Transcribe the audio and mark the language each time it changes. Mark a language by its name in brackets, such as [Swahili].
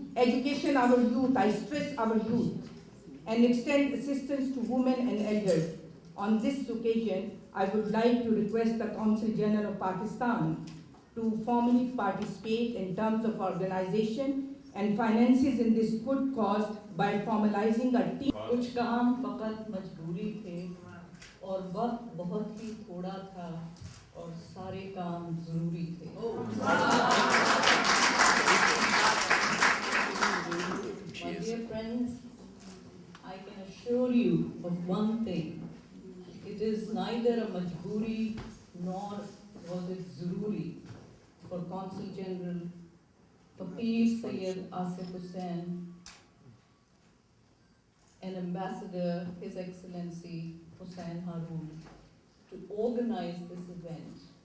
[English] Education our youth, I stress our youth, and extend assistance to women and elders. On this occasion, I would like to request the Consul General of Pakistan to formally participate in terms of organization and finances in this good cause by formalizing a team. [Urdu] کچھ کام فقط مجبوری تھے اور وقت بہت ہی تھوڑا تھا اور سارے کام ضروری تھے. [English] My dear friends, I can assure you of one thing. It is neither a majburi nor was it zaruri for Consul General Faqir Sayyid Asif Hussain and Ambassador His Excellency Hussain Haroon to organize this event.